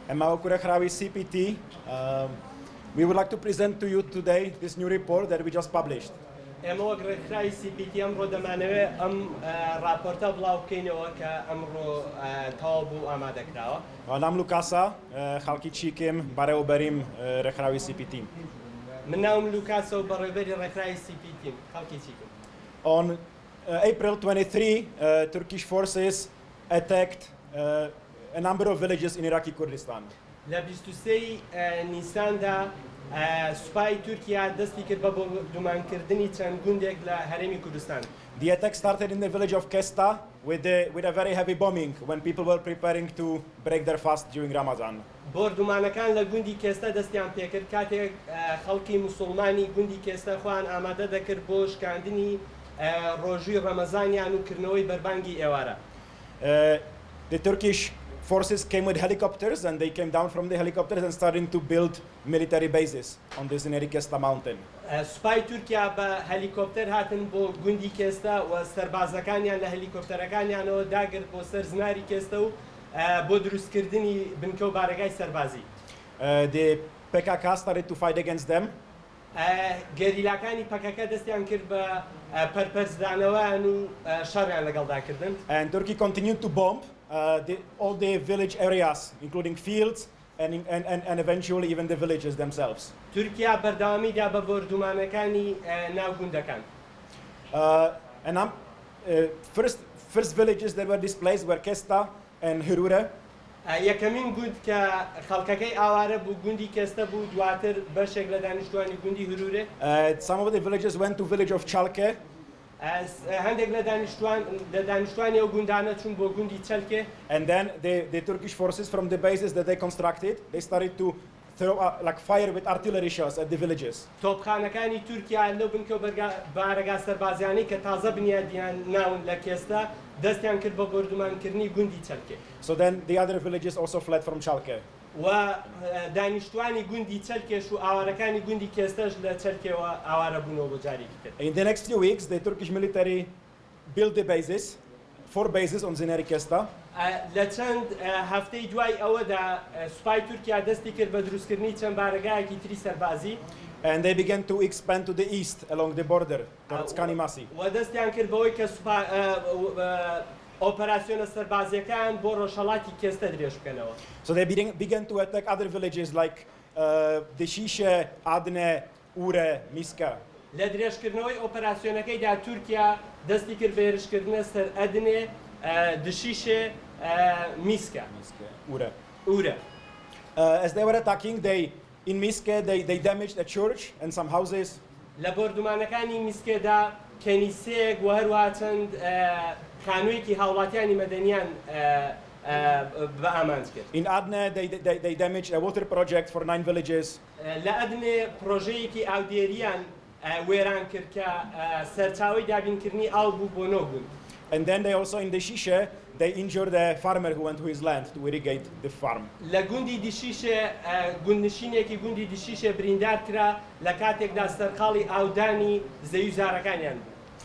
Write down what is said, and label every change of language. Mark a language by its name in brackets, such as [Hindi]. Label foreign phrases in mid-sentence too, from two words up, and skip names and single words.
[Central Kurdish] Maukurakhrawi CPT. [English] We would like to present to you today this new report that we just published. [Central Kurdish] ئێمە وەک ڕێکخراوی CPT ئەمڕۆ دەمانەوێت ئەم راپۆرتە بڵاو بکەینەوە کە ئەمڕۆ تەواو بوو ئامادەکراوە. نام لوکاسا خەڵکی چیکم بەڕێوەبەریم ڕێکخراوی CPT. من ناوم لوکاسە و بەڕێوەبەری ڕێکخراوی CPT خەڵکی چیکم. [English] On April 23, Turkish forces attacked a number of villages in Iraqi Kurdistan. [Central Kurdish] لە 23 نیساندا سوپای تورکیا دەستی کرد بە دومانکردنی چەند گوندێک لە هەرێمی کوردستان. [English] The attack started in the village of Kesta with a very heavy bombing when people were preparing to break their fast during Ramadan. [Central Kurdish] بۆردومانەکان لە گوندی کێستە دەستیان پێکرد کاتێک خەڵکی موسڵمانی گوندی کێستە خۆیان ئامادە دەکرد بۆ شکاندنی ڕۆژووی ڕەمەزانیان و کردنەوەی بەربانگی ئێوارە. [English] The Turkish forces came with helicopters and they came down from the helicopters and starting to build military bases on the Zineri Kesta mountain. [Central Kurdish] سوپای تورکیا بە هەلیکۆپتەر هاتن بۆ گوندی کێستە و سەربازەکانیان لە هەلیکۆپتەرەکانیانەوە داگرت بۆ سەر زناری کێستە و بۆ دروستکردنی بنکە و بارەگای سەربازی. [English] The PKK started to fight against them. [Central Kurdish] گەریلاکانی پەکەکە دەستیان کرد بە پەرپەرزدانەوەیان و شەڕیان لەگەڵداکردن. [English] And Turkey continued to bomb all the village areas, including fields and eventually even the villages themselves. [Central Kurdish] تورکیا بەردەوامیدا بە بۆردومانەکانی ناو گوندەکان. [English] And first villages that were displaced were Kesta and Hurure. [Central Kurdish] یەکەمین گوند کە خەڵکەکەی ئاوارە بوو گوندی کێستە بوو دواتر بەشێک لە دانیشتوانی گوندی هورورێ. [English] Some of the villages went to village of Chalke. [Central Kurdish] هەندێک لە دانیشتوانی ئەو گوندانە چوون بۆ گوندی چەلکێ. [English] And then the Turkish forces from the bases that they constructed, they started to throw like fire with artillery shells at the villages. [Central Kurdish] تۆپخانەکانی تورکیا لەو بنکە بارەگا سەربازیانەی کە تازە بنیادیان ناون لە کێستە دەستیان کرد بە بۆردومانکردنی گوندی چەلکێ. [English] So then the other villages also fled from Chalke. [Central Kurdish] و دانیشتوانی گوندی چەلکێش و ئاوارەکانی گوندی کێستەش لە چەلکێەوە ئاوارە بوونەوە بۆ جارێکی تر. [English] In the next few weeks, the Turkish military built the bases, 4 bases on Zineri Kesta. [Central Kurdish] لە چەند هەفتەی دوای ئەوەدا سوپای تورکیا دەستی کرد بە دروستکردنی چەند بارەگایەکی تری سەربازی. [English] And they began to expand to the east along the border towards Kanimasi. [Central Kurdish] و دەستیان کرد بەوەی کە ئۆپەراسیۆنە سەربازیەکان بۆ ڕۆژهەڵاتی کێستە درێژ بکەنەوە. [English] So they began to attack other villages like Deshishe, Adne, Ure, Miska. [Central Kurdish] لە درێژکردنەوەی ئۆپەراسیۆنەکەیدا تورکیا دەستی کرد بە هێرشکردنە سەر ئەدنێ، دشیشێ، میسکە. Ure. Ure. [English] As they were attacking, in Miske, they damaged a church and some houses. [Central Kurdish] لە بۆردومانەکانی میسکێدا کەنیسەیەک و هەروەها چەند خانوویەکی هاوڵاتیانی مەدەنیان بە ئامانج کرد. [English] In Adne, they damaged a water project for 9 villages. [Central Kurdish] لە ئەدنێ پرۆژەیەکی ئاودێریان وێران کرد کە سەرچاوی دابینکردنی ئاو بوو بۆ 9 گوند. [English] And then they also in Deshishe, they injured a farmer who went to his land to irrigate the farm. [Central Kurdish] لە گوندی دیشیشێ گوندنشینێکی گوندی دیشیشێ بریندار کرا لە کاتێکدا سەرقاڵی ئاودانی زەوی زارەکانیان بوو.